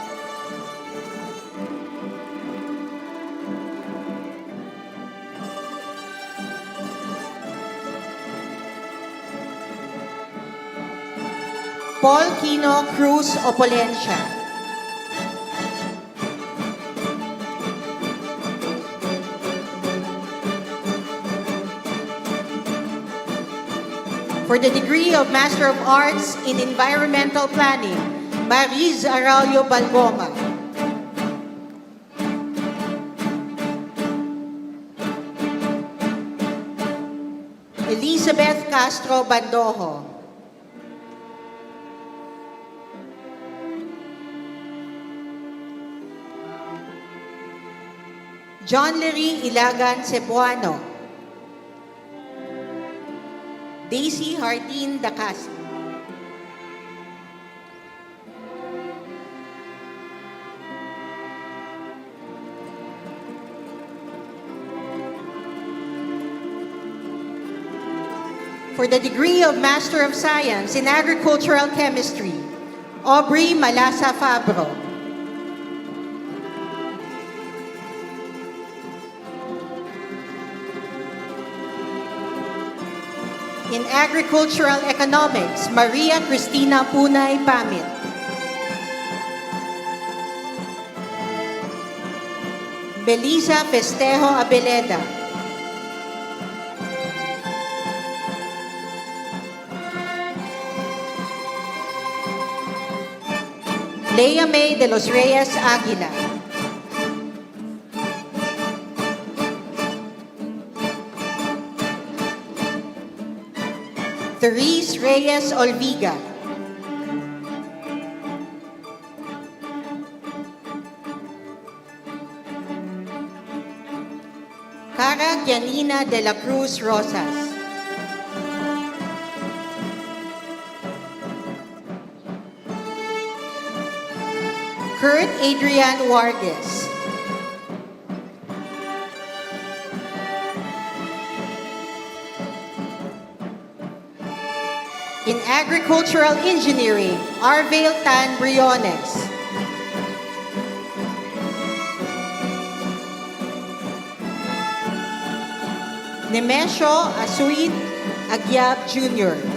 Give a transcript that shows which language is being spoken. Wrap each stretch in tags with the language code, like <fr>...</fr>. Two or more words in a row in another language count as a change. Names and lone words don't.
<en>Paul Quino Cruz Opolencia. For the degree of Master of Arts in Environmental Planning, Mariz Araujo Balgoma. Elizabeth Castro Bandojo. John Lery Ilagan Cebuano. Daisy Hardin Dacasi. For the degree of Master of Science in Agricultural Chemistry, Aubrey Malasa Fabro. In Agricultural Economics, Maria Cristina Punay Pamit. Belisa Festejo Abeleda. Leia May de los Reyes Aguila. Therese Reyes Olviga. Cara Gianina de la Cruz Rosas. Kurt Adrian Warges. In Agricultural Engineering, Arvale Tan Briones. Nemesio Asuit Agyab Jr.</en>